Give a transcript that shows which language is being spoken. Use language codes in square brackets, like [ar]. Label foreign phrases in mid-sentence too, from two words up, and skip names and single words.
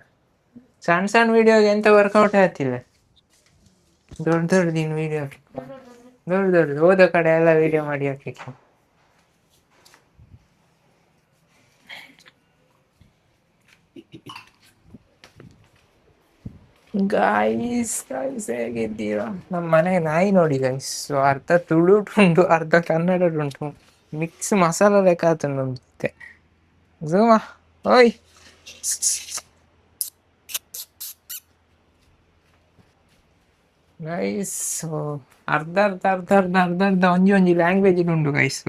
[kn] ಸಣ್ಣ ಸಣ್ಣ ವಿಡಿಯೋಗೆ ಎಂತ ವರ್ಕೌಟ್ ಆಗ್ತಿಲ್ಲ. ದೊಡ್ಡ ದೊಡ್ಡ ನೀನು ವಿಡಿಯೋ ದೊಡ್ಡ ದೊಡ್ಡ ಹೋದ ಕಡೆ ಎಲ್ಲ ವಿಡಿಯೋ ಮಾಡಿ ಹಾಕಿ. ಗೈಸ್ ಹೇಗಿದ್ದೀರಾ? ನಮ್ಮ ಮನೆ ನಾಯಿ ನೋಡಿ ಗೈಸ್, ಅರ್ಧ ತುಳು ಉಂಟು, ಅರ್ಧ ಕನ್ನಡ ಉಂಟು, [en] mix masala [kn] ಲೆಕ್ಕ ಆತುಂಟೆ. [tcy] ಝೂಮ ಓಯ್ ಗೈಸ್, ಅರ್ಧ ಅರ್ಧ ಅರ್ಧ ಅರ್ಧ ಅರ್ಧ ಅರ್ಧ ಒಂಜಿ ಒಂಜಿ ಲ್ಯಾಂಗ್ವೇಜ್ ಉಂಟು ಗೈಸು.